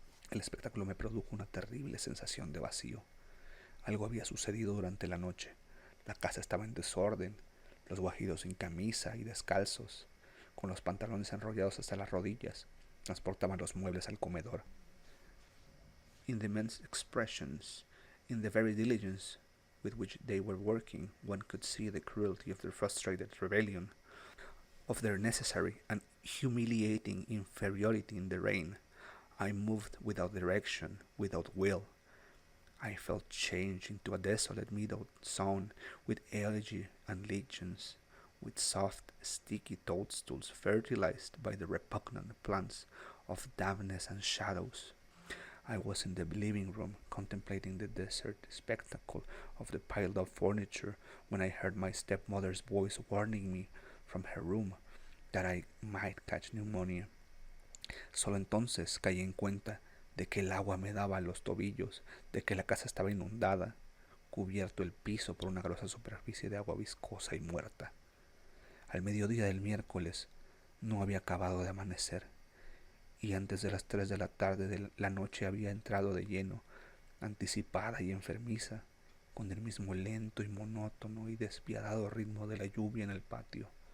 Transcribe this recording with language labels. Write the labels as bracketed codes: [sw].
[es] El espectáculo me produjo una terrible sensación de vacío. Algo había sucedido durante la noche. La casa estaba en desorden, los guajiros sin camisa y descalzos, con los pantalones enrollados hasta las rodillas, transportaban los muebles al comedor. [en] In the men's expressions, in the very diligence with which they were working, one could see the cruelty of their frustrated rebellion. of their necessary and humiliating inferiority in the rain. I moved without direction, without will. I felt changed into a desolate meadow sown with elegy and legends, with soft, sticky toadstools fertilized by the repugnant plants of dampness and shadows. I was in the living room contemplating the desert spectacle of the piled up furniture when I heard my stepmother's voice warning me from her room that I might catch pneumonia. [es] Solo entonces caí en cuenta de que el agua me daba a los tobillos, de que la casa estaba inundada, cubierto el piso por una grosa superficie de agua viscosa y muerta. Al mediodía del miércoles no había acabado de amanecer, y antes de las 3 de la tarde de la noche había entrado de lleno, anticipada y enfermiza, con el mismo lento y monótono y despiadado ritmo de la lluvia en el patio.